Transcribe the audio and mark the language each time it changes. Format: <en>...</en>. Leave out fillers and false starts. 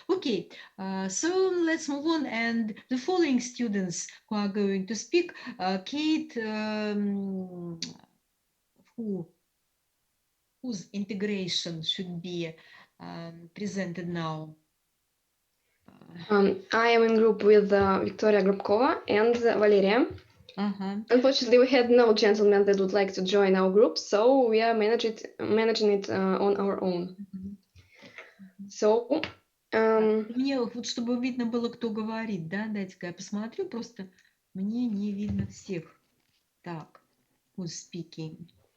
<en>Okay, so let's move on. And the following students who are going to speak, Kate, who whose integration should be presented now. I am in group with Victoria Grubkova and Valeria. Unfortunately, we had no gentleman that would like to join our group, so we are managing it on our own. So,</en> <ru>Мне вот, чтобы видно было, кто говорит, да, дайте-ка я посмотрю, просто мне не видно всех.</ru> <en>Так, who's speaking.</en>